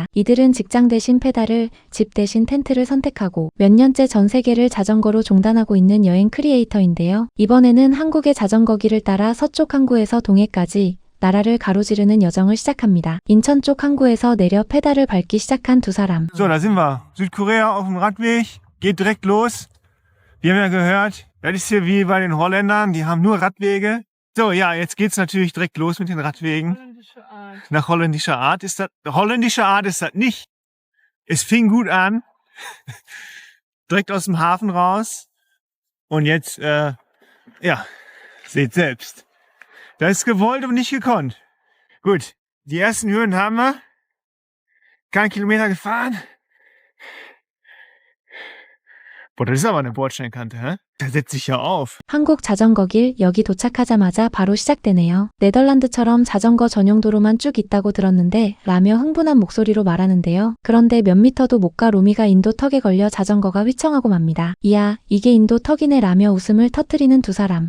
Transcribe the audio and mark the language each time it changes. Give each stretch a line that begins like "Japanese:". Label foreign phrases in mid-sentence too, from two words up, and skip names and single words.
Korean: 이들은 직장 대신 페달을, 집 대신 텐트를 선택하고 몇 년째 전 세계를 자전거로 종단하고 있는 여행 크리에이터인데요. 이번에는 한국의 자전거길을 따라 서쪽 항구에서 동해까지 나라를 가로지르는 여정을 시작합니다. 인천 쪽 항구에서 내려 페달을 밟기 시작한 두 사람.
German: So, da sind wir. Südkorea auf dem Radweg, geht direkt los. Wir haben ja gehört, das ist hier wie bei den Holländern, die haben nur Radwege. So, ja, jetzt geht's natürlich direkt los mit den Radwegen. Nach holländischer Art ist das, holländische Art ist das nicht. Es fing gut an. Direkt aus dem Hafen raus. Und jetzt, ja, seht selbst. Das ist gewollt und nicht gekonnt. Gut, die ersten Hürden haben wir. Kein Kilometer gefahren. Boah, das ist aber eine Bordsteinkante, hä? Da setzt sich ja auf.
Korean: 한국 자전거길 여기 도착하자마자 바로 시작되네요. 네덜란드처럼 자전거 전용 도로만 쭉 있다고 들었는데 라며 흥분한 목소리로 말하는데요. 그런데 몇 미터도 못 가 로미가 인도 턱에 걸려 자전거가 휘청하고 맙니다. 이야, 이게 인도 턱이네 라며 웃음을 터뜨리는 두 사람.